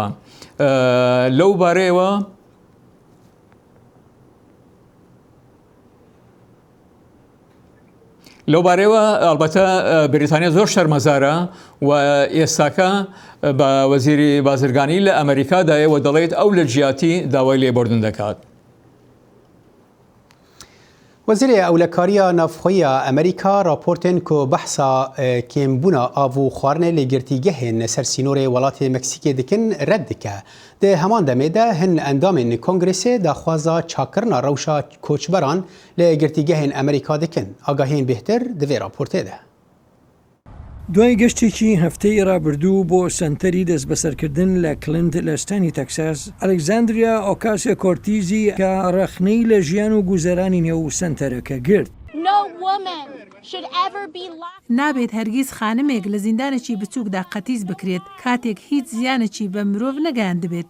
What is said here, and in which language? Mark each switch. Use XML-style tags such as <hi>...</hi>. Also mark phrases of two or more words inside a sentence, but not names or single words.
<ckb>لەو بارەیەوە ئەلبەتە بریتانیا زۆر شەرمەزارە و ئێستاکە بە وەزیری بازرگانی لە ئەمریکادایە و دەڵێت ئەو لە جیاتی داوای لێبوردن دەکات.</ckb> <ku>وەزیرê ewlekariya navxweya Amerîka raportên ku behsa kêmbûna av û xwarinê lêgirtîgehên ser sînorê welatê Meksîkê dikin red dike. Di heman demê de hin endamên Kongresê daxwaza çakkirina rewşa koçberan lê girtîgehên Amerîka dikin. Agahiyên bêhtir di vê raportê de.</ku> <ckb>دوای گەشتێکی هەفتەی ڕابردوو بۆ سنتەری دەست بەسەرکردن لە کلنت لە ستانی تەکساس ئەلێکزاندریا ئۆکاسیا کۆرتیزی کە ڕەخنەی لە ژیان و گوزەرانی نێو سنتەرەکە گرت. نابێت هەرگیز خانمێک لە زیندانێکی بچووکدا قەتیز بکرێت کاتێک هیچ زیانێکی بە مرۆڤ نەگەیان دەبێت.</ckb>